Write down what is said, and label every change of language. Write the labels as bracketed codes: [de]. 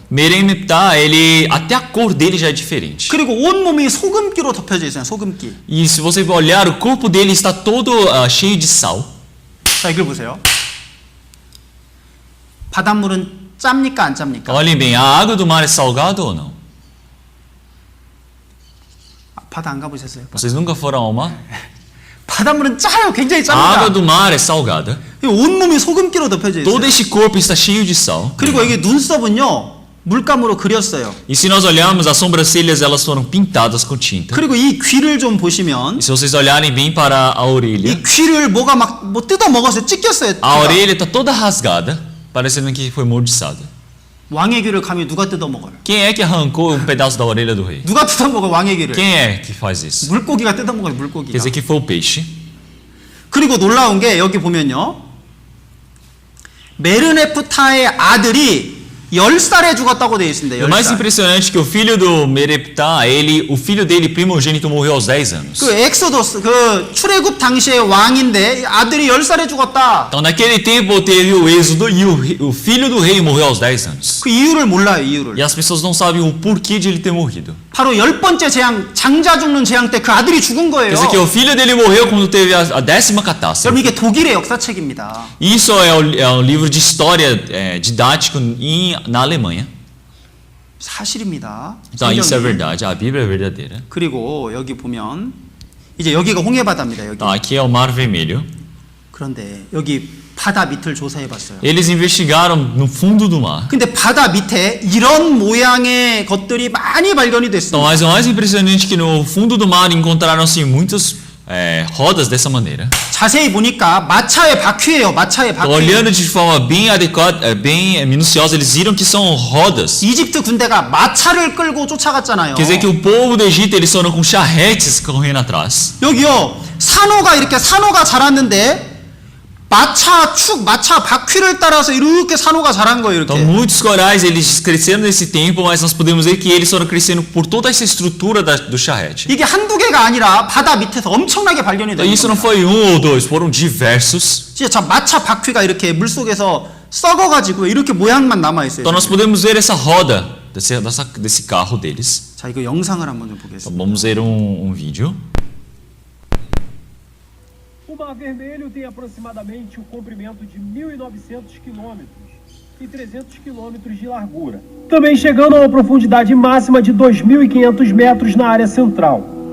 [pt] Meremiptah, ele até a cor dele já é diferente. [ko] 그리고 온 몸이 소금기로 덮여져 있어요, 소금기. [pt] E se você olhar, o corpo dele está todo cheio de sal. [ko] 자, 이걸 보세요. 바닷물은 짭니까, 안 짭니까? [pt] Olhem bem, a água do mar é salgada ou não? [ko] 바다 안 가보셨어요? [pt] Vocês nunca foram ao mar? [ko] 바닷물은 짜요, 굉장히 [pt] A água [ko] 짭니다. [pt] do mar é salgada. [ko] 온 몸이 소금기로 덮여져 있어요. [pt] Todo este corpo está cheio de sal. [ko] 그리고 여기 눈썹은요, 물감으로 그렸어요. [pt] E se nós olharmos, as sobrancelhas elas foram pintadas com tinta. [ko] 그리고 이 귀를 좀 보시면 [pt] E se vocês olharem bem para a orelha, [ko] 이 귀를 뭐가 막 뜯어 먹어서 찢겼어요. [pt] a orelha está toda rasgada, parecendo que foi mordiçada. [ko] 왕의 귀를 감히 누가 뜯어 먹어요? [pt] Quem é que arrancou um pedaço da orelha do rei? [ko] 누가 뜯어 먹어 왕의 귀를? [pt] Quem é que faz isso? [ko] 물고기가 뜯어 먹어요, [pt] Quer [ko] 물고기가. [pt] dizer que foi o peixe. [ko] 그리고 놀라운 게 여기 보면요, 메르네프타의 아들이 10살에 죽었다고 되어 있습니다. [pt] O mais [ko] 10살. [pt] impressionante é que o filho do Mereptah, o filho dele primogênito morreu aos 10 anos. [ko] 그 엑소더스, 그 출애굽 당시의 왕인데 아들이 10살에 죽었다. [pt] Então naquele tempo teve o êxodo e o filho do rei morreu aos 10 anos. [ko] 그 이유를 몰라요, 이유를. [pt] E as pessoas não sabem o porquê de ele ter morrido. [ko] 바로 10번째 재앙, 장자 죽는 재앙 때 그 아들이 죽은 거예요. [pt] dizer que o filho dele morreu quando teve a 10ª catástrofe. [ko] 여러분, 이게 독일의 역사책입니다. [pt] Isso é um livro de história didático na Alemanha. [ko] 사실입니다. [pt] Então isso é [ko] 성경이. [pt] verdade, a Bíblia é verdadeira. [ko] 그리고 여기 보면 이제 여기가 홍해바다입니다. 여기. [pt] Então aqui é o Mar Vermelho. [ko] 그런데 여기 바다 밑을 조사해 봤어요. [pt] Eles investigaram no fundo do mar. [ko] 근데 바다 밑에 이런 모양의 것들이 많이 발견이 [pt] Então, mas o mais impressionante é que no fundo do mar encontraram-se muitas rodas dessa maneira. [ko] 자세히 보니까 마차의 바퀴예요. 마차의 [pt] Então, [ko] 바퀴. [pt] olhando de forma bem adequada, bem minuciosa, eles viram que são rodas. [ko] 이집트 군대가 마차를 끌고 쫓아갔잖아요. [pt] Quer dizer que o povo do Egito eles foram com charretes correndo atrás. [ko] 여기요, 산호가 자랐는데 마차 바퀴를 따라서 이렇게 산호가 자란 거예요. [pt] Então [ko] 이렇게. [pt] muitos corais eles cresceram nesse tempo, mas nós podemos ver que eles foram crescendo por toda essa estrutura do charrete. [ko] 이게 한두 개가 아니라 바다 밑에서 엄청나게 발견이 [pt] Então [ko] 되는 [pt] isso não [ko] 겁니다. [pt] foi um ou dois, foram diversos. [ko] 진짜 마차 바퀴가 이렇게 물속에서 썩어가지고 이렇게 모양만 남아 있어요. [pt] Então nós podemos ver essa roda desse carro deles. [ko] 자, 이거 영상을 한번 좀 [pt] Então, [ko] 보겠습니다. [pt] vamos ver um vídeo. O Mar Vermelho tem aproximadamente o comprimento de 1.900 quilômetros e 300 quilômetros de largura, também chegando a uma profundidade máxima de 2.500 metros na área central.